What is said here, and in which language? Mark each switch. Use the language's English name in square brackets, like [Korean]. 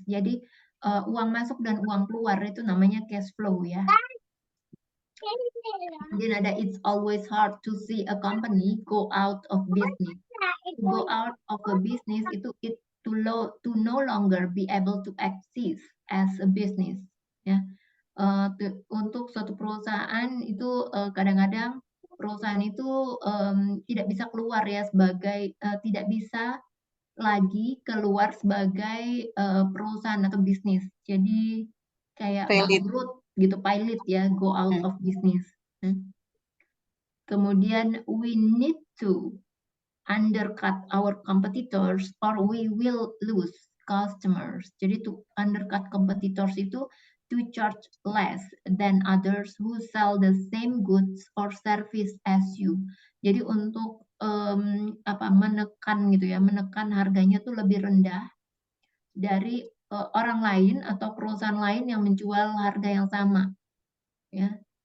[Indonesian] Jadi uang masuk dan uang keluar itu namanya cash flow ya. Kemudian ada [English] it's always hard to see a company go out of business. Go out of a business [Indonesian] itu [English] to no longer be able to exist as a business ya. [Indonesian] Untuk suatu perusahaan itu kadang-kadang perusahaan itu tidak bisa keluar ya sebagai tidak bisa lagi keluar sebagai perusahaan atau bisnis. Jadi kayak bangkrut gitu, pilot ya, [English] go out of business. [Indonesian] Kemudian [English] we need to undercut our competitors or we will lose customers. [Indonesian] Jadi [English] to undercut competitors [Indonesian] itu [English] to charge less than others who sell the same goods or service as you. [Indonesian] Jadi untuk menekan gitu ya, menekan harganya tuh lebih rendah dari orang lain atau perusahaan lain yang menjual harga yang sama. ya.